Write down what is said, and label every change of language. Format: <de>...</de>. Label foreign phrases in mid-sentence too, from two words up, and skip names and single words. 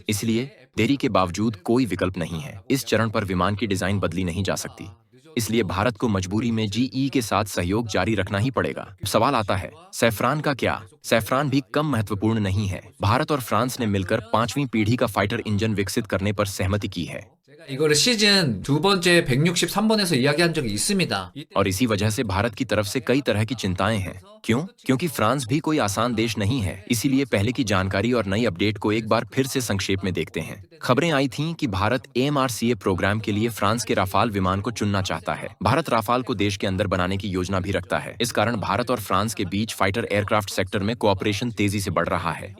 <hi>इसलिए देरी के बावजूद कोई विकल्प नहीं है। इस चरण पर विमान की डिजाइन बदली नहीं जा सकती। इसलिए भारत को मजबूरी में GE के साथ सहयोग जारी रखना ही पड़ेगा। सवाल आता है, सैफरान का क्या? सैफरान भी कम महत्वपूर्ण नहीं है। भारत और फ्रांस ने मिलकर 5वीं पीढ़ी का</hi> <en>fighter engine</en> <hi>विकसित करने पर सहमति की है।</hi> <ko>이거를 시즌 2번째 163번에서 이야기한 적이 있습니다.</ko> <hi>और इसी वजह से भारत की तरफ से कई तरह की चिंताएं हैं। क्यों? क्योंकि फ्रांस भी कोई आसान देश नहीं है। इसीलिए पहले की जानकारी और नई अपडेट को एक बार फिर से संक्षेप में देखते हैं। खबरें आई थीं कि भारत AMRCA प्रोग्राम के लिए फ्रांस के राफाल विमान को चुनना चाहता है। भारत राफाल को देश के अंदर बनाने की योजना भी रखता है। इस कारण भारत और फ्रांस के बीच</hi> <en>fighter aircraft sector</en> <hi>में कोऑपरेशन तेजी से बढ़ रहा है।</hi>